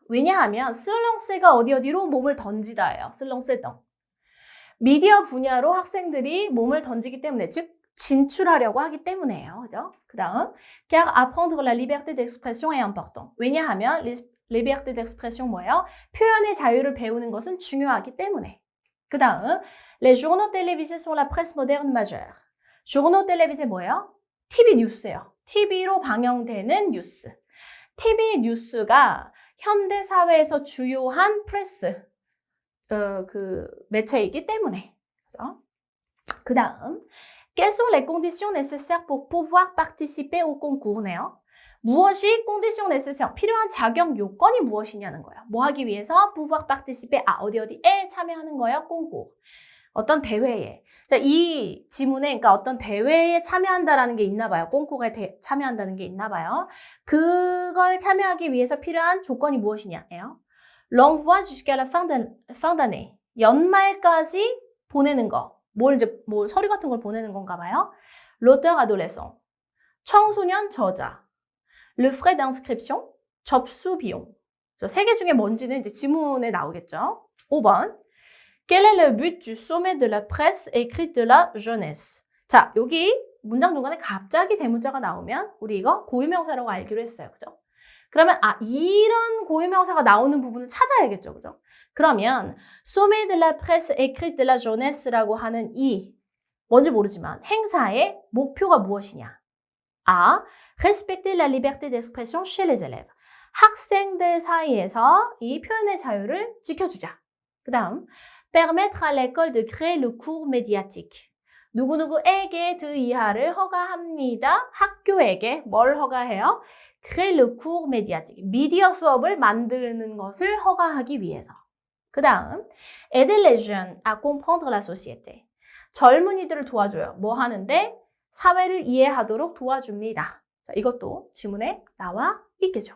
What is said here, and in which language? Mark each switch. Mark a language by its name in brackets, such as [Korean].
[Korean] 왜냐하면 se lancer가 어디로 몸을 던지다예요. [French] se lancer dans. [Korean] 미디어 분야로 학생들이 몸을 던지기 때문에, 즉 진출하려고 하기 때문에요. 그죠? 그 다음, [French] car apprendre la liberté d'expression est important. [Korean] 왜냐하면 [French] liberté d'expression [Korean] 뭐예요? 표현의 자유를 배우는 것은 중요하기 때문에. 그 다음, [French] les journaux télévisés sont la presse moderne majeure. journaux télévisés [Korean] 뭐예요? TV 뉴스예요. TV로 방영되는 뉴스. TV 뉴스가 현대 사회에서 주요한 프레스, 그 매체이기 때문에. 그죠? 그 다음, [French] quelles sont les conditions nécessaires pour pouvoir participer au concours?네요. [Korean] 무엇이 [French] condition nécessaire, [Korean] 필요한 자격 요건이 무엇이냐는 거예요. 뭐 하기 위해서 [French] pouvoir participer, [Korean] 어디에 참여하는 거예요? concours. 어떤 대회에. 자, 이 지문에 그러니까 어떤 대회에 참여한다라는 게 있나 봐요. 콩쿠르에 참여한다는 게 있나 봐요. 그걸 참여하기 위해서 필요한 조건이 무엇이냐예요. [French] L'envoi jusqu'à la fin d'année. [Korean] 연말까지 보내는 거. 뭐 서류 같은 걸 보내는 건가 봐요. [French] L'auteur adolescent. [Korean] 청소년 저자. [French] Le frais d'inscription. [Korean] 접수 비용. 세 개 중에 뭔지는 이제 지문에 나오겠죠. 5번. [French] Quel est le but du sommet de la presse écrite de la jeunesse? [Korean] 자, 여기 문장 중간에 갑자기 대문자가 나오면 우리 이거 고유명사라고 알기로 했어요. 그죠? 그러면 이런 고유명사가 나오는 부분을 찾아야겠죠. 그죠? 그러면 [French] sommet de la presse écrite de la jeunesse [Korean] 라고 하는 이 뭔지 모르지만 행사의 목표가 무엇이냐? [French] respecter la liberté d'expression chez les élèves. [Korean] 학생들 사이에서 이 표현의 자유를 지켜주자. 그 다음 [French] permettre à l'école de créer le cours médiatique. [Korean] 누구누구에게 드 이하를 허가합니다. 학교에게 뭘 허가해요? [French] créer le cours médiatique. [Korean] 미디어 수업을 만드는 것을 허가하기 위해서. 그 다음 [French] aider les jeunes à comprendre la société. [Korean] 젊은이들을 도와줘요. 뭐 하는데? 사회를 이해하도록 도와줍니다. 자, 이것도 지문에 나와 있겠죠.